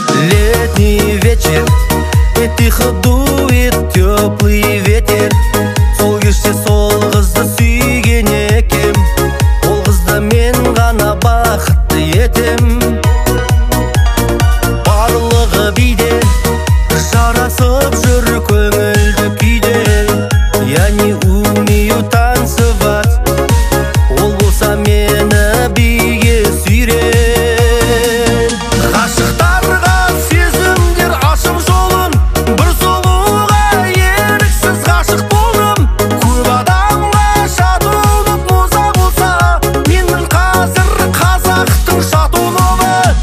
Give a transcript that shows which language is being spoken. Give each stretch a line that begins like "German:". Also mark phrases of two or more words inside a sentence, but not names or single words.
Russian: Летний вечер, и тихо дует тёплый ветер.
Kazakh: Сол кеште сол қызды сүйген екем, ол қызды мен ғана бақытты етем. Барлығы биде, жарасып жүр көңілді күйде.
Russian: Я не умею танцевать,
Kazakh: ол болса мені биге сүйрер. Ғашықтарға сезімдер ашып жолын, бір сұлуға еріксіз ғашық болдым. Көп адамға шатылып муза болса, менмін қазір қазақтың шатылығы.